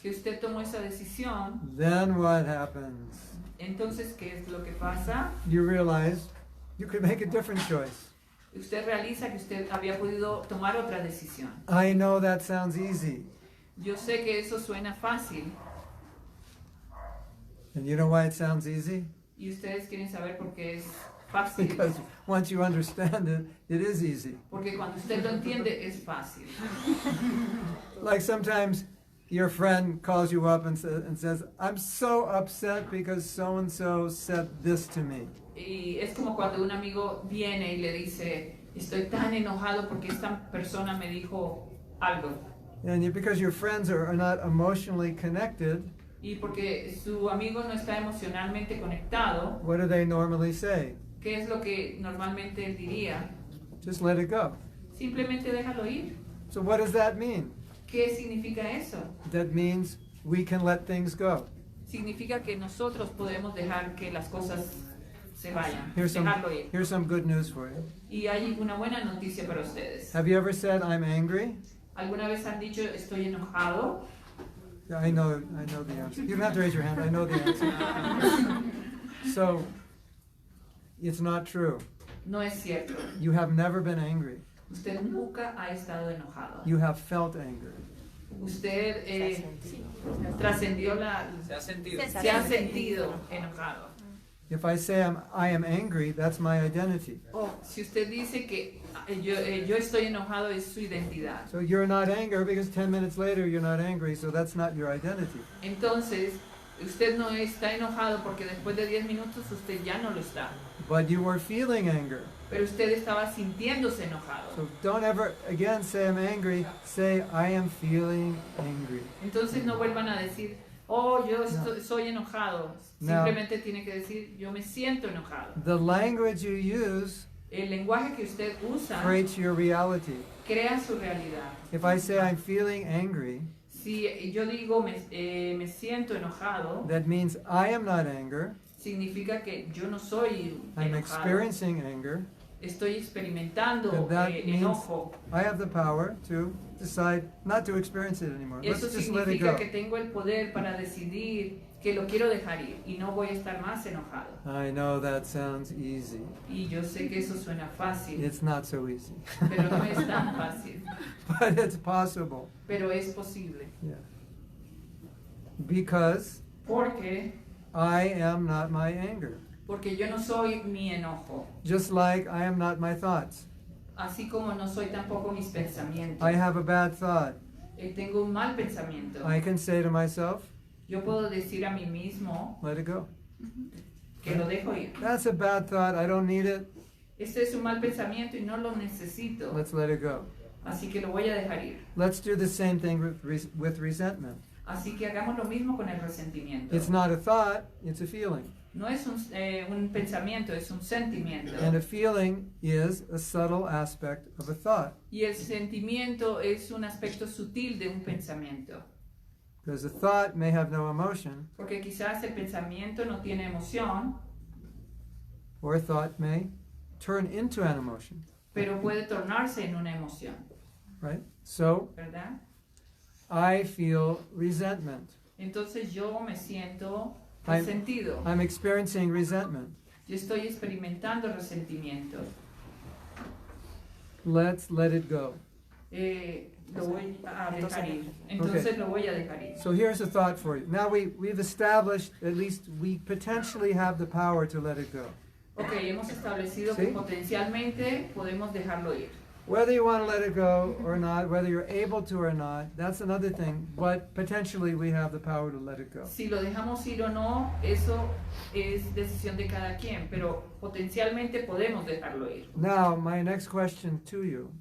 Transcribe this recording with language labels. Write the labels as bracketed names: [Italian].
[Spanish] que usted tomó esa decisión, [English] then what happens? [Spanish] Entonces, ¿qué es lo que pasa? [English] You realize you could make a different choice. [Spanish] Usted realiza que usted había podido tomar otra decisión. [English] I know that sounds easy. [Spanish] Yo sé que eso suena fácil. [English] And you know why it sounds easy? [Spanish] Y ustedes quieren saber por qué es fácil. [English] Because once you understand it, it is easy. [Spanish] Porque cuando usted lo entiende es fácil. [English] Like sometimes your friend calls you up and says, I'm so upset because so-and-so said this to me. [Spanish] Y es como cuando un amigo viene y le dice, estoy tan enojado porque esta persona me dijo algo. [English] Because your friends are not emotionally connected, [Spanish] Y porque su amigo no está emocionalmente conectado, [English] what do they normally say? [Spanish] ¿qué es lo que normalmente él diría? [English] Just let it go. [Spanish] Simplemente déjalo ir. [English] So what does that mean? [Spanish] ¿Qué significa eso? [English] That means we can let things go. [Spanish] Significa que nosotros podemos dejar que las cosas se vayan, [English] Here's [Spanish] dejarlo ir. [English] some good news for you. [Spanish] Y hay una buena noticia para ustedes. [English] Have you ever said, I'm angry? [Spanish] ¿Alguna vez han dicho, estoy enojado? [English] Yeah, I know the answer. You don't have to raise your hand, I know the answer. So, it's not true. [Spanish] No es cierto. [English] You have never been angry. [Spanish] Usted nunca ha estado enojado. [English] You have felt anger. [Spanish] Usted trascendió Se ha sentido. se ha sentido enojado. [English] If I say I am angry, that's my identity. [Spanish] Si usted dice que yo estoy enojado, es su identidad. [English] So you're not angry because 10 minutes later you're not angry, so that's not your identity. [Spanish] Entonces, usted no está enojado porque después de 10 minutos usted ya no lo está. [English] But you were feeling anger. [Spanish] Pero usted estaba sintiéndose enojado. [English] So don't ever again say I'm angry, say I am feeling angry. [Spanish] Entonces no vuelvan a decir, oh, soy enojado. No. Simplemente tiene que decir, yo me siento enojado. [English] The language you use [Spanish] El lenguaje que usted usa [English] creates your reality. [Spanish] crea su realidad. [English] If I say I'm feeling angry, [Spanish] Si yo digo me siento enojado, [English] that means I am not anger, [Spanish] significa que yo no soy [English] I'm [Spanish] enojado. [English] experiencing anger. [Spanish] Estoy experimentando [English] And that means [Spanish] enojo. [English] I have the power to decide not to experience it anymore. [Spanish] Eso [English] Let's just let it [Spanish] significa [English] go. [Spanish] que tengo el poder para decidir que lo quiero dejar ir y no voy a estar más enojado. [English] I know that sounds easy. [Spanish] Y yo sé que eso suena fácil, [English] It's not so easy. [Spanish] pero no es tan fácil. [English] But it's possible. [Spanish] Pero es posible. [English] Yeah. Because [Spanish] Porque [English] I am not my anger. [Spanish] yo no soy mi enojo. [English] Just like I am not my thoughts. [Spanish] Así como no soy tampoco mis pensamientos. [English] I have a bad thought. [Spanish] Tengo un mal pensamiento. [English] I can say to myself, [Spanish] Yo puedo decir a mí mismo [English] let it go. [Spanish] que lo dejo ir. [English] That's a bad thought. I don't need it. [Spanish] Este es un mal pensamiento y no lo necesito. [English] Let's let it go. [Spanish] Así que lo voy a dejar ir. [English] Let's do the same thing with resentment. [Spanish] Así que hagamos lo mismo con el resentimiento. [English] It's not a thought, it's a feeling. [Spanish] No es un pensamiento, es un sentimiento. [English] And a feeling is a subtle aspect of a thought. [Spanish] Y el sentimiento es un aspecto sutil de un pensamiento. [English] Because a thought may have no emotion, [Spanish] Porque quizás el pensamiento no tiene emoción, [English] or a thought may turn into an emotion, [Spanish] pero puede tornarse en una emoción, [English] right? So, [Spanish] ¿verdad? [English] I feel resentment. [Spanish] Entonces yo me siento [English] I'm- [Spanish] resentido. [English] I'm experiencing resentment. [Spanish] Yo estoy experimentando resentimiento. [English] Let's let it go. [Spanish] Lo voy a dejar ir. Entonces lo voy a dejar ir. [English] So here's a thought for you. Now we've established, at least we potentially have the power to let it go. [Spanish] Ok, hemos establecido ¿Sí? que potencialmente podemos dejarlo ir. [English] Whether you want to let it go or not, whether you're able to or not, that's another thing. But potentially we have the power to let it go. [Spanish] Si lo dejamos ir o no, eso es decisión de cada quien, pero potencialmente podemos dejarlo ir. [English] Now, my next question to you.